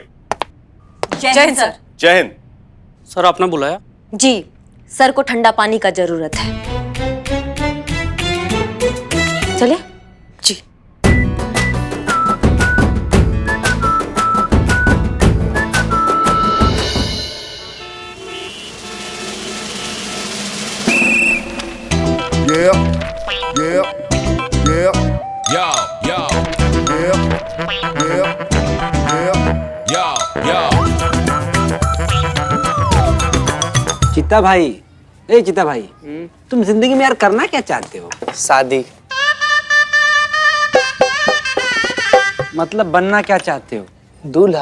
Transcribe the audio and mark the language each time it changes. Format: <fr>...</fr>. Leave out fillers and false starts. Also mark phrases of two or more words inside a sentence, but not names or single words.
<hi>जय हिंद सर। जय हिंद। सर, आपने बुलाया? जी, सर को ठंडा पानी का जरूरत है। चलिए। जी।</hi> <en>Yeah, yeah, yeah, Yo, yo, yeah, yeah, yeah. yo, yo.</en> <hi>चित्ता भाई, चित्ता भाई, तुम जिंदगी में यार करना क्या चाहते हो? शादी। मतलब बनना क्या चाहते हो? दूल्हा।</hi>